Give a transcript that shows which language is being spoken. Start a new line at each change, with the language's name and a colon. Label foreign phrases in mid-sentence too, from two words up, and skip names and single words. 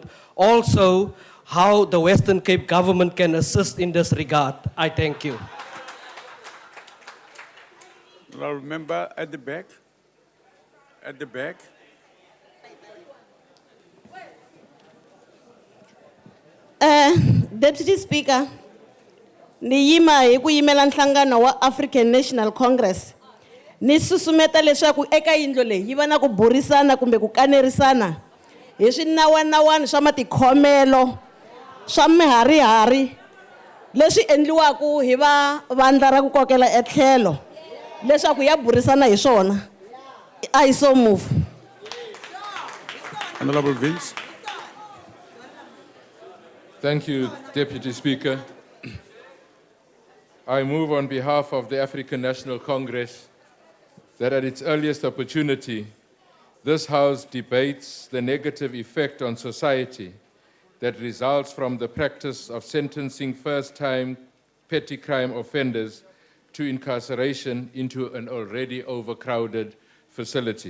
English: Also, how the Western Cape government can assist in this regard. I thank you. Honorable member at the back. At the back. Deputy Speaker,
Tsonga: ni yima hi ku yimela nhlangano wa African National Congress. Ni susumeta leswaku eka yindlo leyi yi va na ku burisana kumbe ku kanerisana hi swinawanawani swa matikhomelo swa miharihari leswi endliwaku hi va vandla ra ku kokela etlhelo leswaku ya burisana hi swona.
English: I so move. Honorable Vince. Thank you, Deputy Speaker. I move on behalf of the African National Congress that at its earliest opportunity, this House debates the negative effect on society that results from the practice of sentencing first-time petty crime offenders to incarceration into an already overcrowded facility.